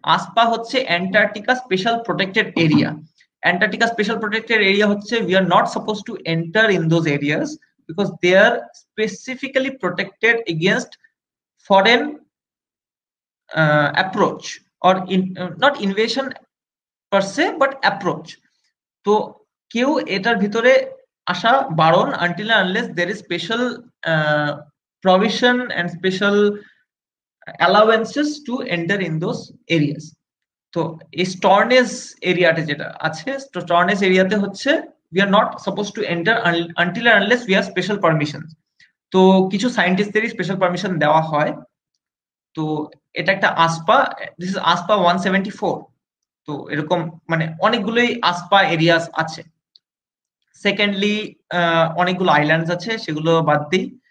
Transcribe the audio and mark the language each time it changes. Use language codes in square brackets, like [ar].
[en] ASPA হচ্ছে Antarctica special protected area. Antarctica special protected area হচ্ছে we are not suppose to enter in those areas because they are specifically protected against foreign approach or not invasion per se but approach. [bn] তো কেউ এটার ভিতরে আসা বারণ [en] Until unless there is special provision and special allowances to enter in those areas. [bn] তো এই স্টর্নেস এরিয়াতে যেটা আছে, স্টর্নেস এরিয়াতে হচ্ছে [en] we are not supposed to enter until and unless we have special permissions. [bn] তো কিছু সায়েন্টিস্টদেরই স্পেশাল পারমিশন দেওয়া হয়। তো এটা একটা আসপা, [en] This is ASPA 174। [bn] তো এরকম মানে অনেকগুলোই আসপা এরিয়াস আছে। সেকেন্ডলি অনেকগুলো আইল্যান্ডস আছে, সেগুলো বাদ দিই।